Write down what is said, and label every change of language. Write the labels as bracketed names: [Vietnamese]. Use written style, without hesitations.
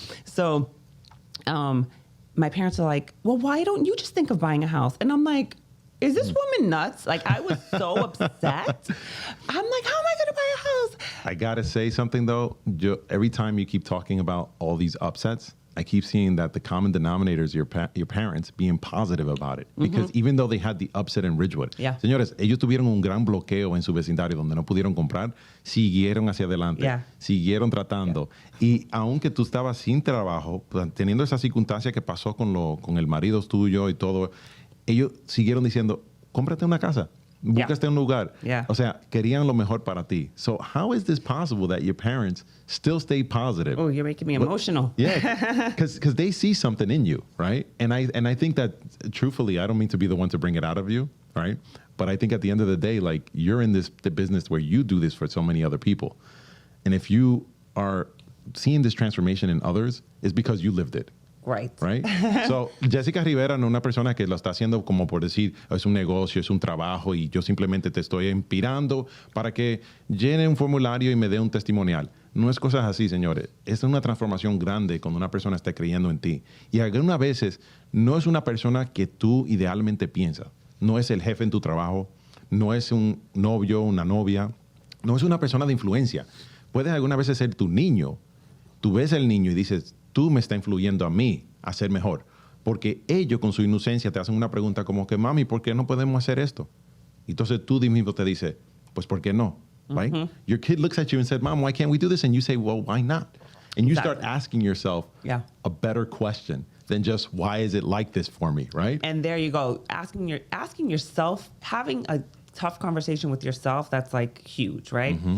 [English] So my parents are like, well, why don't you just think of buying a house? And I'm like, is this woman nuts? Like, I was so upset. I'm like, how am I going to buy a house? I got to say something, though. Every time you keep talking about all these upsets, I keep seeing that the common denominator is your parents being positive about it. Because even though they had the upset in Ridgewood, [Spanish] señores, ellos tuvieron un gran bloqueo en su vecindario donde no pudieron comprar, siguieron hacia adelante, siguieron tratando. Y aunque tú estabas sin trabajo, teniendo esa circunstancia que pasó con el marido tuyo y todo, ellos siguieron diciendo, cómprate una casa, búscate un lugar. O sea, querían lo mejor para ti. [English] So how is this possible that your parents still stay positive? Oh, you're making me emotional. Yeah, because they see something in you, right? And I think that, truthfully, I don't mean to be the one to bring it out of you, right? But I think at the end of the day, like, you're in the business where you do this for so many other people. And if you are seeing this transformation in others, it's because you lived it. Right. [Spanish] So, Jessica Rivera no es una persona que lo está haciendo como por decir, es un negocio, es un trabajo y yo simplemente te estoy inspirando para que llene un formulario y me dé un testimonial. No es cosas así, señores. Es una transformación grande cuando una persona está creyendo en ti. Y algunas veces no es una persona que tú idealmente piensas. No es el jefe en tu trabajo, no es un novio, una novia, no es una persona de influencia. Puede algunas veces ser tu niño. Tú ves al niño y dices, tú me estás influyendo a mí a ser mejor. Porque ellos con su inocencia te hacen una pregunta como que, mami, ¿por qué no podemos hacer esto? Y entonces tú mismo te dices, pues, ¿por qué no? [English] Right? Your kid looks at you and said, Mom, why can't we do this? And you say, well, why not? And you start asking yourself a better question than just, why is it like this for me, right? And there you go. Asking yourself, having a tough conversation with yourself, that's like huge, right?